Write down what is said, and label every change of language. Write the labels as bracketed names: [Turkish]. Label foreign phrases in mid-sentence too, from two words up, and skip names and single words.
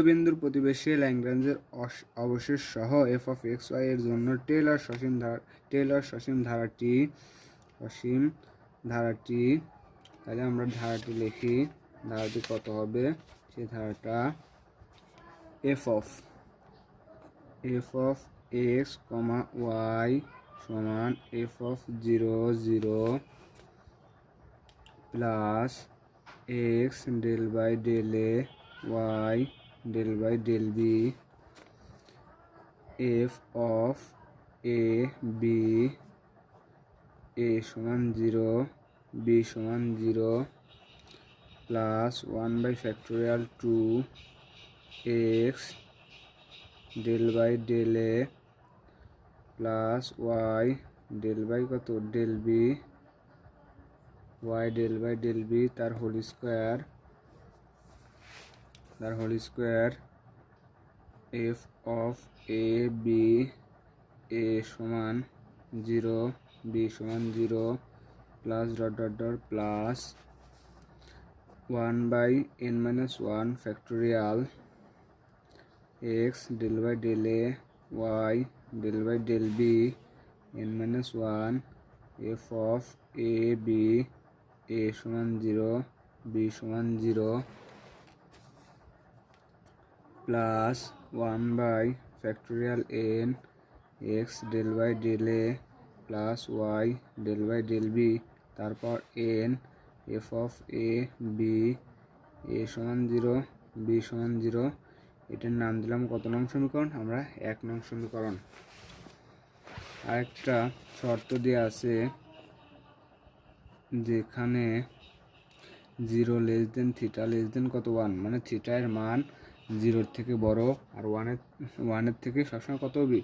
[Bangla] বিন্দুর প্রতিবেশী ল্যাগ্রাঞ্জের অবশেষ সহ [English] f of x y [Bangla] এর জন্য টেলর সসীম ধারাটি তাহলে আমরা ধারাটি লিখি। ধারাটি কত হবে? সেই ধারাটা [English] f of x, y সমান f of 0 0 প্লাস x del by del a y del by del b f of b সমান 0 b সমান 0 প্লাস 1 by factorial 2 x del by del a প্লাস y del by কত del b y del by del b তার হোল স্কয়ার f of a b a সমান 0 b সমান 0 plus dot plus 1 by n minus 1 factorial x del by del a y del by del b n minus 1 f of a b a সমান 0 b সমান 0 প্লাস 1 by factorial n x del by del a প্লাস y del by del b তারপর n f of a b a সমান 0 b সমান 0। [Bangla] এটার নাম দিলাম কত নং সমীকরণ? আমরা 1 নং সমীকরণ। আরেকটা শর্ত দেওয়া আছে, যেখানে 0 [English] less than [Bangla] কত 1, মানে থিটা এর মান 0 থেকে বড় আর 1 এর থেকে সবসময় কত হবে?